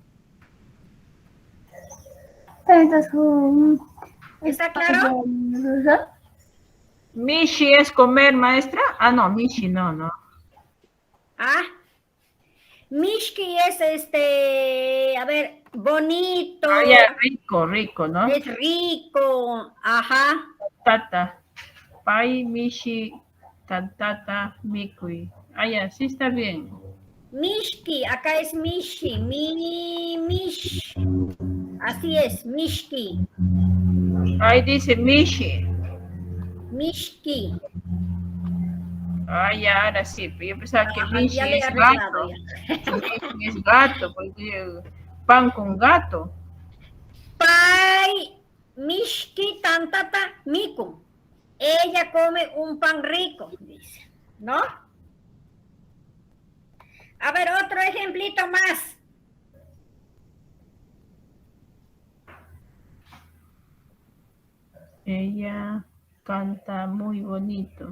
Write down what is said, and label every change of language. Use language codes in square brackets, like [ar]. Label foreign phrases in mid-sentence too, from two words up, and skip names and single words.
[es] ¿Está claro? Mishi es comer, maestra. Ah, no, Mishi no. Ah, Mishki es a ver, bonito. Ah, ya, rico, ¿no? Es rico, ajá. [qu] Tata. Pai, Mishi, tata, mikui. [es] Ah, ya, sí está bien. Mishki, acá es Mishi, Mish. Así es, Mishki. Ahí dice Mishi. Mishki. Ah, ya, ahora sí. Yo pensaba que Mishi Ya le he es arreglado gato. Mishi es gato, porque pan con gato. [qu] Pai, Mishki, tantata, miku. [es] Ella come un pan rico, dice, ¿no? A ver, otro ejemplito más. Ella canta muy bonito.